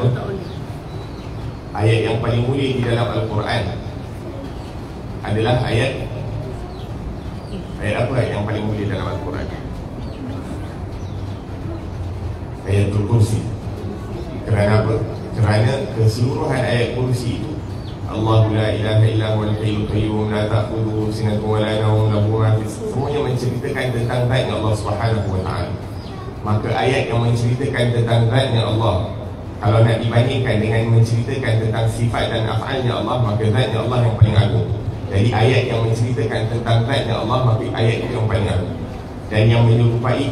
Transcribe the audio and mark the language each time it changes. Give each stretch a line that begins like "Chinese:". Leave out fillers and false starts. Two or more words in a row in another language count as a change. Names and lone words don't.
Malay: Ayat yang paling mulia di dalam Al-Quran adalah ayat apa yang paling mulia dalam Al-Quran? Ayatul Kursi. Kerana apa? Kerana keseluruhan ayat kursi itu,
Arabic: الله لا إله إلا هو الحي القيوم لا تأخذه سنة ولا نوم له ما في,
Malay: semuanya menceritakan tentang zatnya Allah Subhanahu wa taala. Maka ayat yang menceritakan tentang zatnya Allah, kalau nak dibandingkan dengan menceritakan tentang sifat dan af'alnya Allah, maka zatnya Allah yang paling agung. Jadi ayat yang menceritakan tentang zatnya Allah, maka ayat itu yang paling agung dan yang menyerupai.